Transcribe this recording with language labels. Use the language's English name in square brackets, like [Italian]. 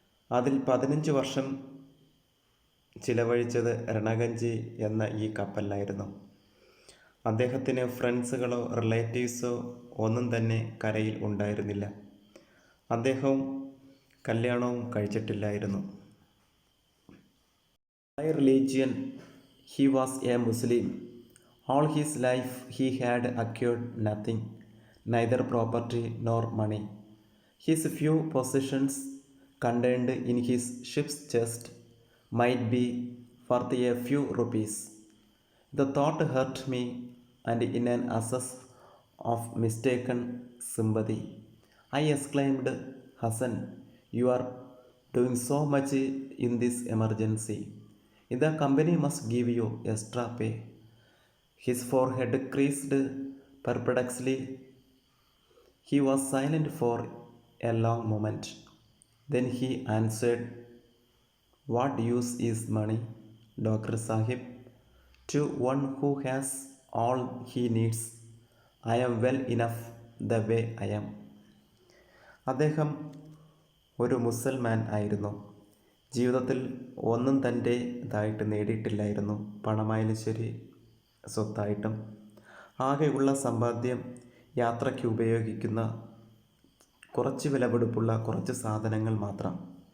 [Malayalam] അതിൽ 15 വർഷം ചിലവഴിച്ചത് രണഗഞ്ചി എന്ന ഈ കപ്പലിലായിരുന്നു. അദ്ദേഹത്തിന് ഫ്രണ്ട്സുകളോ റിലേറ്റീവ്സോ ഒന്നും തന്നെ കരയിൽ ഉണ്ടായിരുന്നില്ല. അദ്ദേഹവും കല്യാണവും കഴിച്ചിട്ടില്ലായിരുന്നു. [English] By religion, he was a Muslim. All his life he had acquired nothing, neither property nor money. His few possessions contained in his ship's chest might be worth a few rupees. The thought hurt me, and in an access of mistaken sympathy, I exclaimed, "Hassan, you are doing so much in this emergency. The company must give you extra pay." His forehead creased perplexedly. He was silent for a long moment. Then he answered, "What use is money, Dr. Sahib, to one who has all he needs? I am well enough the way I am." [Malayalam] അദ്ദേഹം ഒരു മുസൽമാൻ ആയിരുന്നു. ജീവിതത്തിൽ ഒന്നും തൻ്റേതായിട്ട് നേടിയിട്ടില്ലായിരുന്നു. പണമായാലും ശരി, സ്വത്തായിട്ടും. ആകെയുള്ള സമ്പാദ്യം യാത്രയ്ക്ക് ഉപയോഗിക്കുന്ന കുറച്ച് വിലപിടിപ്പുള്ള കുറച്ച് സാധനങ്ങൾ മാത്രം.